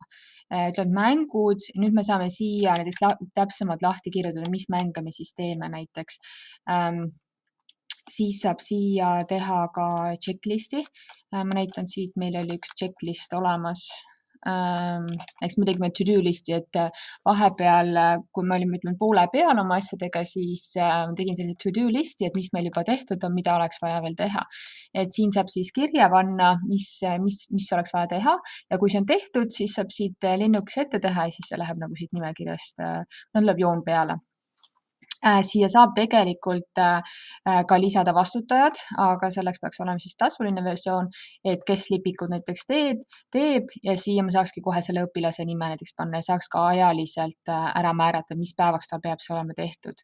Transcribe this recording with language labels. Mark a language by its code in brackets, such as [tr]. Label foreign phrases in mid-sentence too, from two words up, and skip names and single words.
[et] Ütleme, mängud, nüüd me saame siia näiteks täpsemalt lahti kirjutada, mis mänge me siis teeme näiteks. Siis saab siia teha ka checklisti. Ma näitan siit, meil oli üks checklist olemas. Eks me tegime to-do listi, et vahepeal, kui me olime poole peal oma asjadega, siis tegin sellise to-do listi, et mis meil juba tehtud on, mida oleks vaja veel teha. Et siin saab siis kirja panna, mis oleks vaja teha ja kui see on tehtud, siis saab siit linnukese ette teha ja siis see läheb nagu siit nimekirjast, tuleb joon peale. Siia saab tegelikult ka lisada vastutajad, aga selleks peaks olema siis tasuline versioon, et kes lipikud näiteks teeb ja siia me saakski kohe selle õpilase nime näiteks panna ja saaks ka ajaliselt ära määrata, mis päevaks ta peab see olema tehtud.